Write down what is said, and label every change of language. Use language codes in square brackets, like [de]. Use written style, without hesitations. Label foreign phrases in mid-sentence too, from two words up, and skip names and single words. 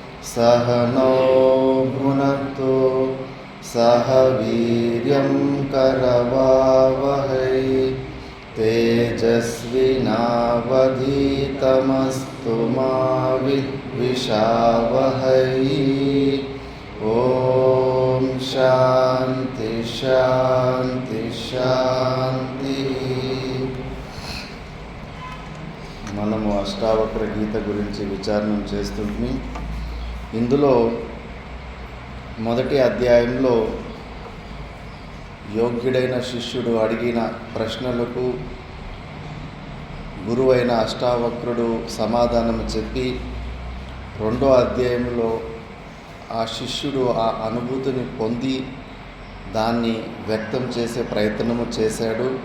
[sa] सह नौ भुनक्तु सह वीर्यं करवावहै तेजस्विनावधीतमस्तु मा विद्विषावहै। ओम शांति शांति शांति। [te] మనము అష్టావక్ర గీత గురించి విచారణ చేస్తుంది. ఇందులో మొదటి అధ్యాయంలో యోగ్యుడైన శిష్యుడు అడిగిన ప్రశ్నలకు గురువైన అష్టావక్రుడు సమాధానం చెప్పి, రెండో అధ్యాయంలో ఆ శిష్యుడు ఆ అనుభూతిని పొంది దాన్ని వ్యక్తం చేసే ప్రయత్నము చేశాడు.